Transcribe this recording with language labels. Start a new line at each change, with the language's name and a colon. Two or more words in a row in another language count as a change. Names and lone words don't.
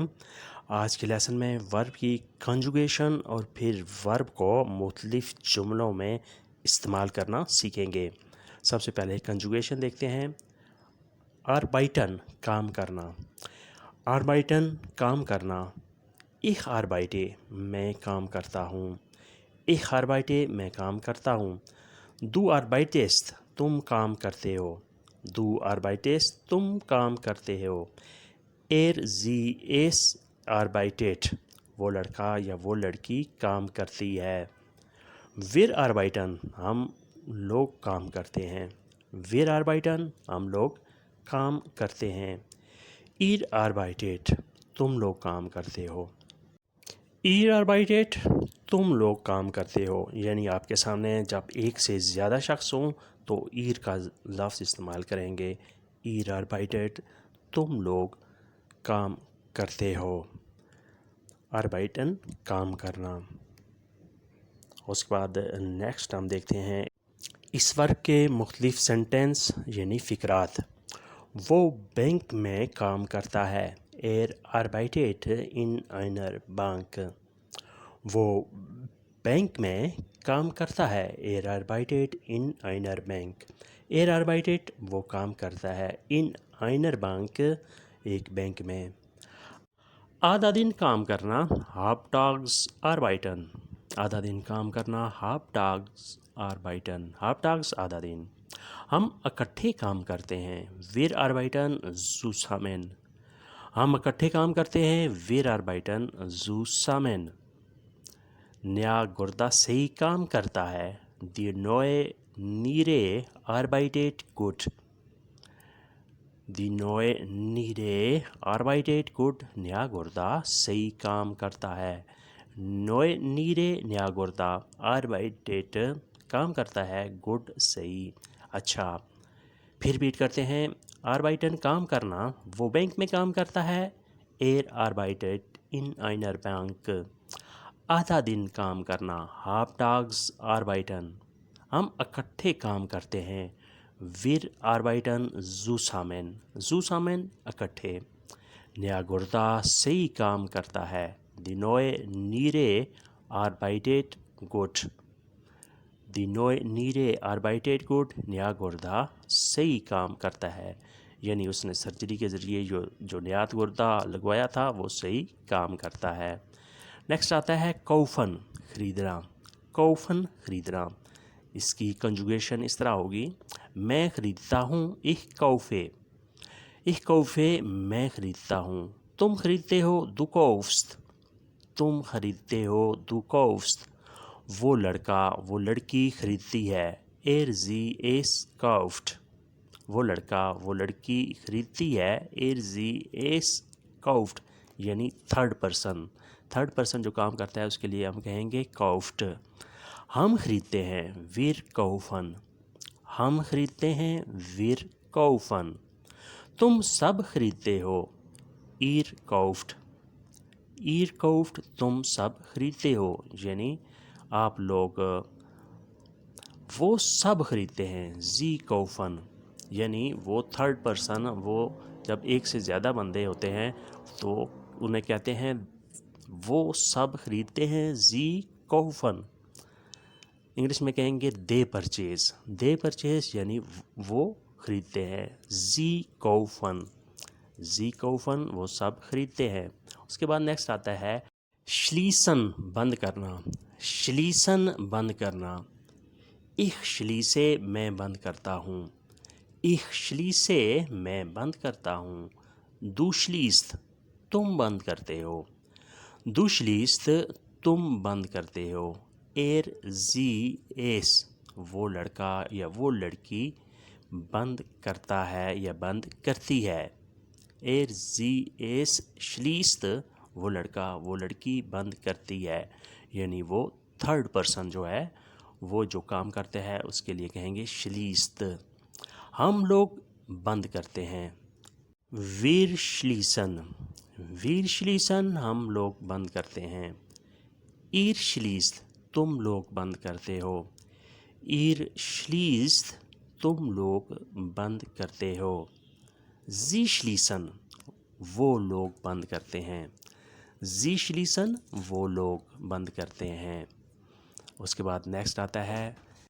Urdu: آج کے لیسن میں ورب کی کنجوگیشن اور پھر ورب کو مختلف جملوں میں استعمال کرنا سیکھیں گے۔ سب سے پہلے کنجوگیشن دیکھتے ہیں۔ آربائٹن کام کرنا، آربائٹن کام کرنا۔
German: ich arbeite
Urdu: میں کام کرتا ہوں،
German: ich arbeite
Urdu: میں کام کرتا ہوں۔
German: du arbeitest
Urdu: تم کام کرتے ہو،
German: du arbeitest
Urdu: تم کام کرتے ہو۔
German: sie es arbeitet
Urdu: وہ لڑکا یا وہ لڑکی کام کرتی ہے۔
German: wir arbeiten
Urdu: ہم لوگ کام کرتے ہیں،
German: wir arbeiten
Urdu: ہم لوگ کام کرتے ہیں۔
German: ihr arbeitet
Urdu: تم لوگ کام کرتے ہو،
German: ihr arbeitet
Urdu: تم لوگ کام کرتے ہو۔ یعنی آپ کے سامنے جب ایک سے زیادہ شخص ہوں تو ihr کا لفظ استعمال کریں گے،
German: ihr arbeitet
Urdu: تم لوگ کام کرتے ہو۔ arbeiten کام کرنا۔ اس کے بعد نیکسٹ ہم دیکھتے ہیں اس ورب کے مختلف سینٹنس یعنی فقرات۔ وہ بینک میں کام کرتا ہے،
German: arbeitet in einer Bank
Urdu: وہ بینک میں کام کرتا ہے،
German: arbeitet in einer Bank arbeitet
Urdu: وہ کام کرتا ہے،
German: in einer Bank
Urdu: ایک بینک میں۔ آدھا دن کام کرنا،
German: half tags arbeiten
Urdu: آدھا دن کام کرنا،
German: half tags arbeiten half tags
Urdu: آدھا دن۔ ہم اکٹھے کام کرتے ہیں،
German: wir arbeiten zusammen
Urdu: ہم اکٹھے کام کرتے ہیں،
German: wir arbeiten zusammen۔
Urdu: نیا گردہ صحیح کام کرتا ہے،
German: die neue Niere arbeitet gut die neue Niere arbeitet gut
Urdu: نیا گردہ صحیح کام کرتا ہے،
German: neue Niere
Urdu: نیا گردہ arbeitet کام کرتا ہے، good صحیح اچھا۔ پھر ریپیٹ کرتے ہیں، arbeiten کام کرنا، وہ بینک میں کام کرتا ہے،
German: arbeitet in einer Bank
Urdu: آدھا دن کام کرنا،
German: half tags arbeiten
Urdu: ہم اکٹھے کام کرتے ہیں،
German: wir arbeiten zusammen اکٹھے۔
Urdu: نیا گردہ صحیح کام کرتا ہے،
German: die neue Niere arbeitet gut die neue Niere arbeitet gut
Urdu: نیا گردہ صحیح کام کرتا ہے، یعنی اس نے سرجری کے ذریعے جو نیا گردہ لگوایا تھا وہ صحیح کام کرتا ہے۔ نیکسٹ آتا ہے kaufen خریدنا، kaufen خریدنا۔ اس کی کنجوگیشن اس طرح ہوگی، میں خریدتا ہوں
German: ich kaufe
Urdu: میں خریدتا ہوں، تم خریدتے ہو
German: du kaufst
Urdu: تم خریدتے ہو
German: du kaufst۔
Urdu: وہ لڑکا وہ لڑکی خریدتی ہے،
German: sie es kauft
Urdu: وہ لڑکا وہ لڑکی خریدتی ہے،
German: sie es kauft
Urdu: یعنی
English: third person
Urdu: جو کام کرتا ہے اس کے لیے ہم کہیں گے kauft۔ ہم خریدتے ہیں،
German: wir kaufen
Urdu: ہم خریدتے ہیں،
German: wir kaufen۔
Urdu: تم سب خریدتے ہو،
German: ihr kauft
Urdu: تم سب خریدتے ہو، یعنی آپ لوگ وہ سب خریدتے ہیں،
German: sie kaufen
Urdu: یعنی وہ
English: third person,
Urdu: وہ جب ایک سے زیادہ بندے ہوتے ہیں تو انہیں کہتے ہیں وہ سب خریدتے ہیں،
German: sie kaufen۔
Urdu: انگلش میں کہیں گے
English: they purchase
Urdu: یعنی وہ خریدتے ہیں،
German: sie kaufen
Urdu: وہ سب خریدتے ہیں۔ اس کے بعد نیکسٹ آتا ہے schließen بند کرنا، schließen بند کرنا۔
German: ich schließe
Urdu: میں بند کرتا ہوں،
German: ich schließe
Urdu: میں بند کرتا ہوں۔
German: du schließt
Urdu: تم بند کرتے ہو،
German: du schließt
Urdu: تم بند کرتے ہو۔
German: sie es
Urdu: وہ لڑکا یا وہ لڑکی بند کرتا ہے یا بند کرتی ہے،
German: sie es schließt
Urdu: وہ لڑکا وہ لڑکی بند کرتی ہے، یعنی وہ
English: third person
Urdu: جو ہے وہ جو کام کرتے ہیں اس کے لیے کہیں گے schließt۔ ہم لوگ بند کرتے ہیں،
German: wir schließen
Urdu: ہم لوگ بند کرتے ہیں۔
German: ihr schließt
Urdu: تم لوگ بند کرتے ہو،
German: ihr schließt
Urdu: تم لوگ بند کرتے ہو.
German: Sie schließen
Urdu: وہ لوگ بند کرتے ہیں.
German: Sie schließen
Urdu: وہ لوگ بند کرتے ہیں. اس کے بعد نیکسٹ آتا ہے